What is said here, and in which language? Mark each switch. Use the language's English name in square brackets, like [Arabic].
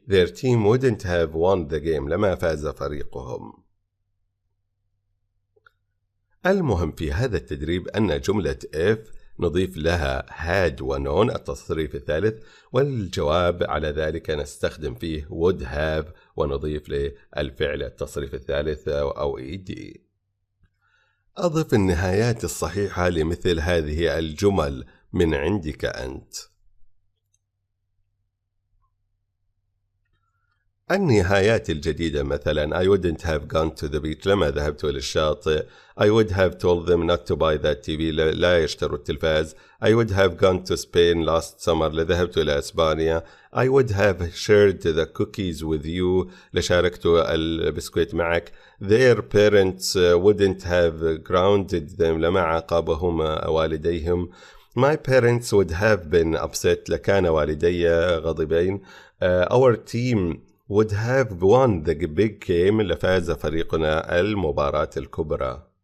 [English] Their team wouldn't have won the game. [Arabic] لما فاز فريقهم. المهم في هذا التدريب أن جملة if نضيف لها had ونون التصريف الثالث، والجواب على ذلك نستخدم فيه would have ونضيف للفعل التصريف الثالث أو ed. أضف النهايات الصحيحة لمثل هذه الجمل من عندك أنت. النهايات الجديدة مثلا [English] I wouldn't have gone to the beach. [Arabic] لما ذهبت للشاطئ. [English] I would have told them not to buy that TV. [Arabic] لا يشتروا التلفاز. [English] I would have gone to Spain last summer. [Arabic] لذهبت إلى إسبانيا. [English] I would have shared the cookies with you. [Arabic] لشاركت البسكويت معك. [English] Their parents wouldn't have grounded them. [Arabic] لما عاقبهم والديهم. [English] My parents would have been upset. [Arabic] لكان والدي غاضبين. [English] Our team would have won the big game. [Arabic] لفاز فريقنا المباراة الكبرى.